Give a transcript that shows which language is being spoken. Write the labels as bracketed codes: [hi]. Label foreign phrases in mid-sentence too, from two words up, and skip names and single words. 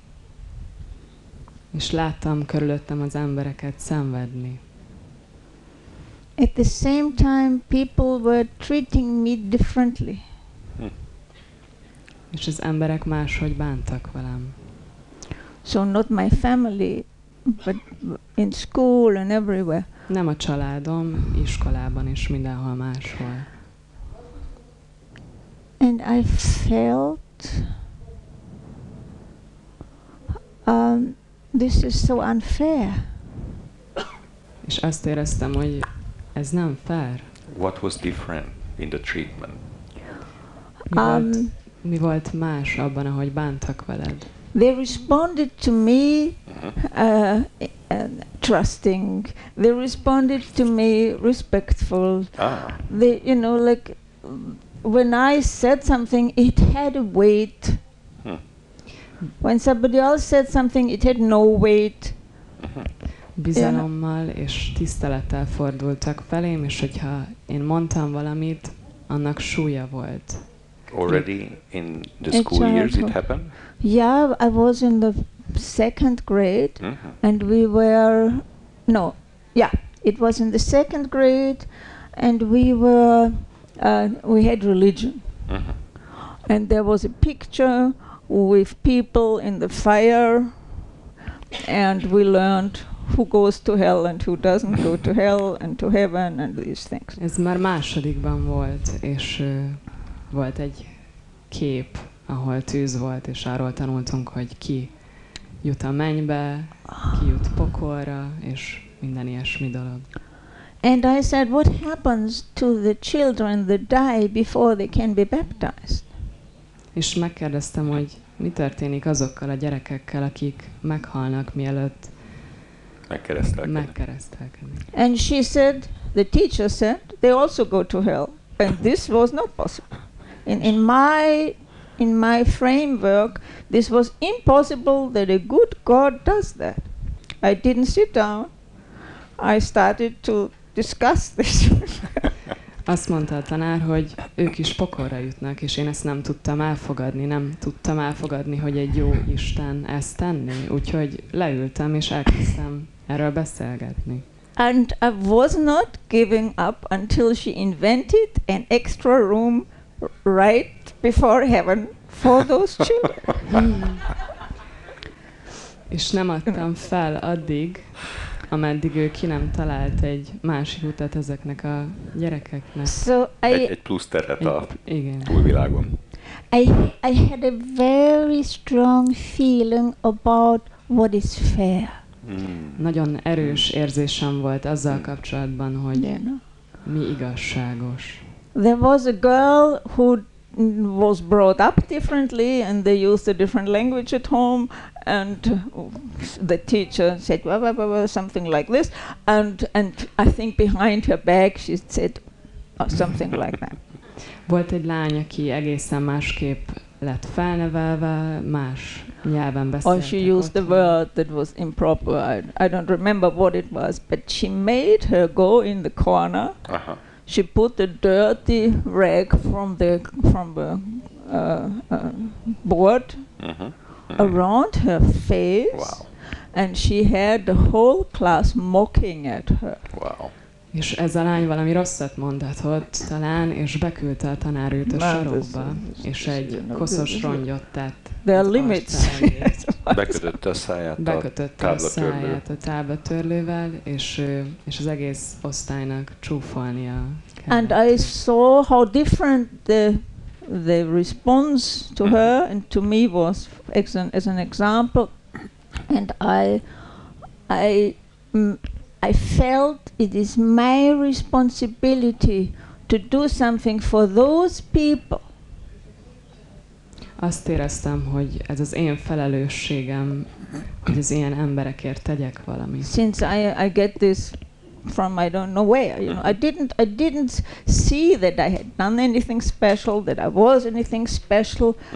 [hu] És láttam körülöttem az embereket szenvedni. [en] At the same time, people were treating me differently. [hu] És az emberek máshogy bántak velem. [en] So not my family, but in school and everywhere. [hu] Nem a családom, iskolában és mindenhol máshol. [en] And I felt this is so unfair. [hu] És azt éreztem, hogy ez nem fair. [en] What was different in the treatment? [hu] Mi volt más abban, ahogy bántak veled? [en] They responded to me trusting. They responded to me respectful. They, you know, like when I said something, it had a weight. When somebody else said something, it had no weight. [hu] bizalommal és tisztelettel fordultak felém, és hogyha én mondtam valamit, annak súlya volt. [en] Already in the school years it happened? Yeah, I was in the 2nd grade, and it was in the 2nd grade, and we had religion. And there was a picture with people in the fire, and we learned who goes to hell and who doesn't go to hell and to heaven and these things. [hu] Ez már másodikban volt, és volt egy kép, ahol tűz volt, és arról tanultunk, hogy ki jut a mennybe, ki jut pokolra, és minden ilyesmi dolog. [en] And I said, what happens to the children that die before they can be baptized? [hu] És megkérdeztem, hogy mi történik azokkal a gyerekekkel, akik meghalnak, mielőtt megkeresztelkednek. [en] And she said, the teacher said, they also go to hell. And this was not possible. In my framework, this was impossible that a good God does that. I didn't sit down. I started to discuss this. [hu] Azt mondta a tanár, hogy ők is pokolra jutnak, és én ezt nem tudtam elfogadni, hogy egy jó Isten ezt tenni. Úgyhogy leültem, és elkezdtem erről beszélgetni. [en] And I was not giving up until she invented an extra room right before heaven for those children. [hu] És nem adtam fel addig, ameddig ő ki nem talált egy másik utat ezeknek a gyerekeknek. [en] So [hu] egy plusz teret a túlvilágon. [en] I had a very strong feeling about what is fair. [hu] Nagyon erős érzésem volt azzal kapcsolatban, hogy mi igazságos. [en] There was a girl who was brought up differently, and they used a different language at home, and the teacher said something like this, and I think behind her back she said something like that. [hu] Volt egy lány, aki egészen másképp lett felnevelve, más nyelven beszélt. [en] Or she used the word that was improper. I don't remember what it was, but she made her go in the corner. She put a dirty rag from the board around her face, and she had the whole class mocking at her. Wow. [hu] És ez a lány valami rosszat mondatott talán, és beküldte a tanár őt a sarokba, és egy koszos rongyot tett. [en] There are limits. [hu] Bekötötte a száját a táblatörlővel, és az egész osztálynak csúfolnia kellett. [en] And I saw how different the response to her and to me was as an example, and I felt it is my responsibility to do something for those people. [hu] Azt éreztem, hogy ez az én felelősségem, hogy az ilyen emberekért tegyek valamit. [en] Since I get this from I don't know where, you know, I didn't see that I had done anything special, that I was anything special.